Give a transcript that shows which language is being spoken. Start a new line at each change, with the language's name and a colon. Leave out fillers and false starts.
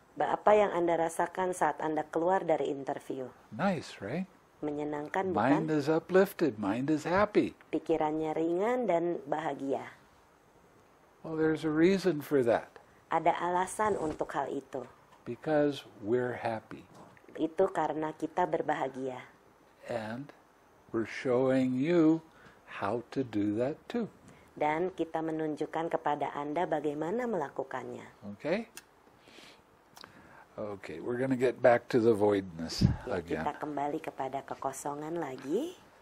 Indonesian: Apa yang Anda rasakan saat Anda keluar dari interview?
English: Nice, right?
Indonesian: Menyenangkan, bukan?
English: Mind is uplifted, mind is happy.
Indonesian: Pikirannya ringan dan bahagia.
English: Well, there's a reason for that.
Indonesian: Ada alasan untuk hal itu.
English: Because we're happy.
Indonesian: Itu karena kita berbahagia.
English: And we're showing you how to do that too.
Indonesian: Dan kita menunjukkan kepada Anda bagaimana melakukannya.
English: Okay? Okay, we're going to get back to the voidness again.
Indonesian: Kita kembali kepada kekosongan lagi.